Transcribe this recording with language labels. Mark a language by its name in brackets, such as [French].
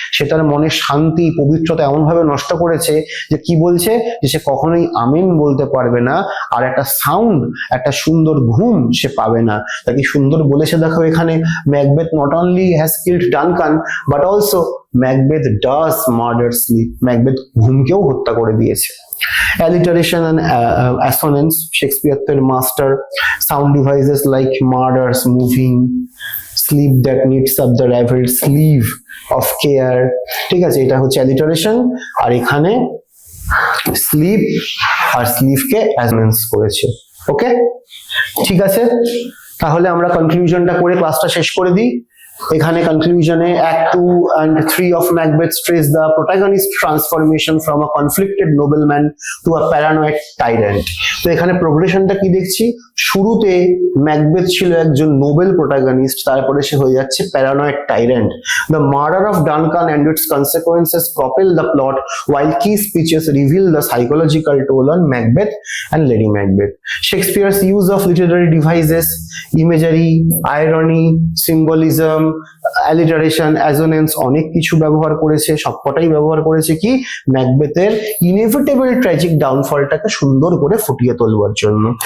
[Bangla] সে তার মনের শান্তি, পবিত্রতা এমন ভাবে নষ্ট করেছে যে কি বলছে, যে সে কখনোই আমিন বলতে পারবে না, আর একটা সাউন্ড, একটা সুন্দর ঘুম সে পাবে না। তাকে সুন্দর বলেছে দেখো এখানে, [English] Macbeth not only has killed Duncan but also Macbeth does murder sleep, [Bangla] Macbeth ঘুমকেও হত্যা করে দিয়েছে। [English] Alliteration and assonance, Shakespeare their master. Sound devices like murders, moving, sleep that knits up the raveled sleeve of care. [Bangla] ঠিক আছে, এটা হচ্ছে alliteration, আর এখানে slip আর স্লিভকে অ্যাসোনেন্স করেছে। ওকে, ঠিক আছে, তাহলে আমরা কনক্লুশনটা করে ক্লাসটা শেষ করে দিই। এখানে কনক্লুশনে [English] Act 2 and 3 of Macbeth trace the protagonist transformation from a conflicted nobleman to a paranoid tyrant. [Bangla] তো এখানে প্রোগ্রেশনটা কি দেখছি, শুরুতে ম্যাকবেথ ছিল একজন নোবেল প্রোটাগনিস্ট, তারপরে সে হয়ে যাচ্ছে paranoid টাইরেন্ট। [English] The murder of Duncan and its consequences propel the plot, while key speeches reveal the psychological toll on Macbeth and Lady Macbeth. Shakespeare's use of literary devices, imagery, irony, symbolism, alliteration, assonance [Bangla] অনেক কিছু ব্যবহার করেছে, সবকটাই ব্যবহার করেছে কি ম্যাকবেথের inevitable tragic ডাউনফলটাকে সুন্দর করে ফুটিয়ে তোলবার জন্য।